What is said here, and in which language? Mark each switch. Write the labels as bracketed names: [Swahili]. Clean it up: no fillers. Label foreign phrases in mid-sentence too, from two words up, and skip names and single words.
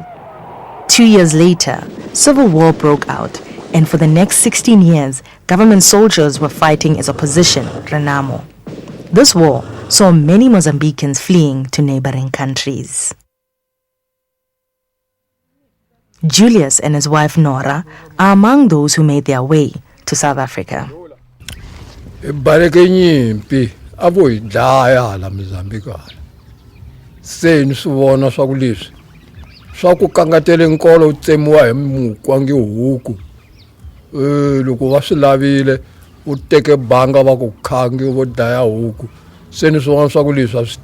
[English] 2 years later, civil war broke out, and for the next 16 years, government soldiers were fighting as opposition, Renamo. This war saw many Mozambicans fleeing to neighboring countries. Julius and his wife Nora are among those who made their way to South Africa. [Tsonga] Loko va swi lavile u teke banga va ku khangi vo daya huku se ni swin'wana swa ku leswi a swi